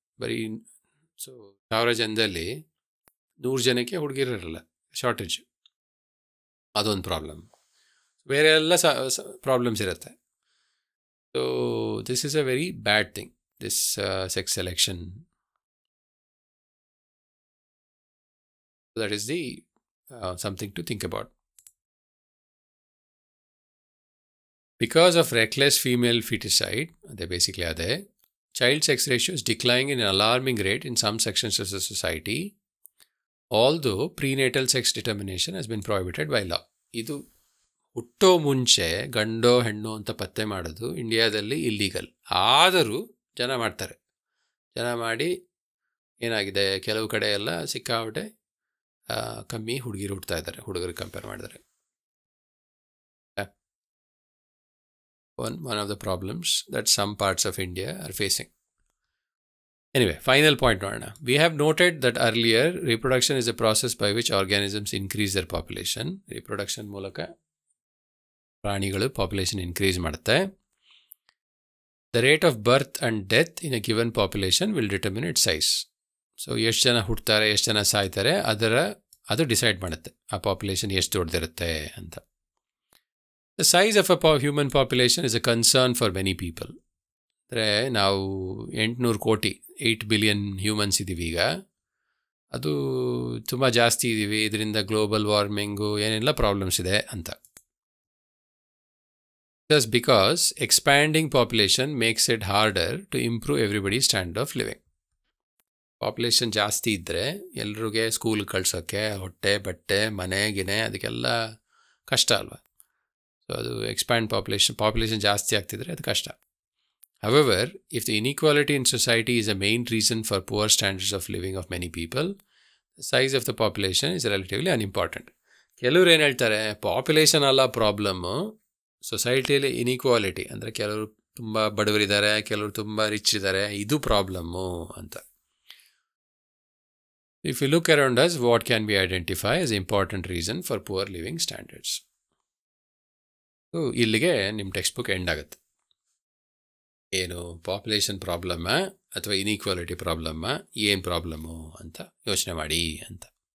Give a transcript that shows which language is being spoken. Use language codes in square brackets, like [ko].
[kn] ಬರೀ ಸೊ 1000 ಜನದಲ್ಲಿ 100 ಜನಕ್ಕೆ ಹುಡುಗಿರಲ್ಲ, ಶಾರ್ಟೇಜ್. ಅದೊಂದು ಪ್ರಾಬ್ಲಮ್. ಬೇರೆ ಎಲ್ಲ ಪ್ರಾಬ್ಲಮ್ಸ್ ಇರುತ್ತೆ. [en] So this is a very bad thing, this sex selection. That is the something to think about. Because of reckless female feticide, they basically are there, child sex ratio is declining in an alarming rate in some sections of the society, although prenatal sex determination has been prohibited by law. [kn] ಇದು ಹುಟ್ಟೋ ಮುಂಚೆ ಗಂಡೋ ಹೆಣ್ಣು ಅಂತ ಪತ್ತೆ ಮಾಡೋದು ಇಂಡಿಯಾದಲ್ಲಿ illegal. ಆದರೂ ಜನ ಮಾಡ್ತಾರೆ. ಜನ ಮಾಡಿ ಏನಾಗಿದೆ, ಕೆಲವು ಕಡೆ ಎಲ್ಲ ಸಿಕ್ಕಾಪಟ್ಟೆ ಕಮ್ಮಿ ಹುಡುಗಿರು ಹುಡ್ತಾ ಇದ್ದಾರೆ ಹುಡುಗರಿಗೆ ಕಂಪೇರ್ ಮಾಡಿದರೆ. [en] One of the problems that some parts of India are facing. Anyway, final point ನೋಡೋಣ. We have noted that earlier reproduction is a process by which organisms increase their population. [kn] Reproduction ಮೂಲಕ ಪ್ರಾಣಿಗಳು population increase ಮಾಡುತ್ತೆ. [en] The rate of birth and death in a given population will determine its size. [kn] So ಎಷ್ಟು ಜನ ಹುಡ್ತಾರೆ, ಎಷ್ಟು ಜನ ಸಾಯ್ತಾರೆ, ಅದು decide ಮಾಡುತ್ತೆ ಆ ಪಾಪ್ಯುಲೇಷನ್ ಎಷ್ಟು ದೊಡ್ಡದಿರುತ್ತೆ ಅಂತ. [en] The size of a human population is a concern for many people. [kn] ಅಂದರೆ ನಾವು 800 ಕೋಟಿ 8 ಬಿಲಿಯನ್ ಹ್ಯೂಮನ್ಸ್ ಇದ್ದೀವಿ ಈಗ. ಅದು ತುಂಬ ಜಾಸ್ತಿ ಇದ್ದೀವಿ, ಇದರಿಂದ ಗ್ಲೋಬಲ್ ವಾರ್ಮಿಂಗು ಏನೆಲ್ಲ ಪ್ರಾಬ್ಲಮ್ಸ್ ಇದೆ ಅಂತ. [en] Just because expanding population makes it harder to improve everybody's standard of living. [kn] Population ಜಾಸ್ತಿ ಇದ್ದರೆ ಎಲ್ರಿಗೆ ಸ್ಕೂಲ್ ಕಳ್ಸೋಕ್ಕೆ ಹೊಟ್ಟೆ ಬಟ್ಟೆ ಮನೆ ಗಿನೆ ಅದಕ್ಕೆಲ್ಲ ಕಷ್ಟ ಅಲ್ವಾ. ಸೊ ಅದು ಎಕ್ಸ್ಪ್ಯಾಂಡ್ ಪಾಪ್ಯುಲೇಷನ್ ಜಾಸ್ತಿ ಆಗ್ತಿದ್ರೆ ಅದು ಕಷ್ಟ. [en] However, if the inequality in society is a main reason for poor standards of living of many people, the size of the population is relatively unimportant. [kn] ಕೆಲವ್ರು ಏನು ಹೇಳ್ತಾರೆ, ಪಾಪ್ಯುಲೇಷನ್ ಅಲ್ಲ ಪ್ರಾಬ್ಲಮ್ಮು, ಸೊಸೈಟಿಯಲ್ಲಿ ಇನ್ಇಕ್ವಾಲಿಟಿ ಅಂದರೆ ಕೆಲವರು ತುಂಬ ಬಡವರಿದ್ದಾರೆ, ಕೆಲವರು ತುಂಬ ರಿಚ್ ಇದ್ದಾರೆ, ಇದು ಪ್ರಾಬ್ಲಮ್ಮು ಅಂತ. [en] If you look around us, what can we identify as important reason for poor living standards? [kn] So ಇಲ್ಲಿಗೆ ನಿಮ್ಮ ಟೆಕ್ಸ್ಟ್ ಬುಕ್ ಎಂಡ್ ಆಗುತ್ತೆ. ಏನು ಪಾಪ್ಯುಲೇಷನ್ ಪ್ರಾಬ್ಲಮ್ಮ ಅಥವಾ ಇನ್ಇಕ್ವಾಲಿಟಿ ಪ್ರಾಬ್ಲಮ್ಮ, ಏನು ಪ್ರಾಬ್ಲಮ್ಮು ಅಂತ ಯೋಚನೆ ಮಾಡಿ ಅಂತ.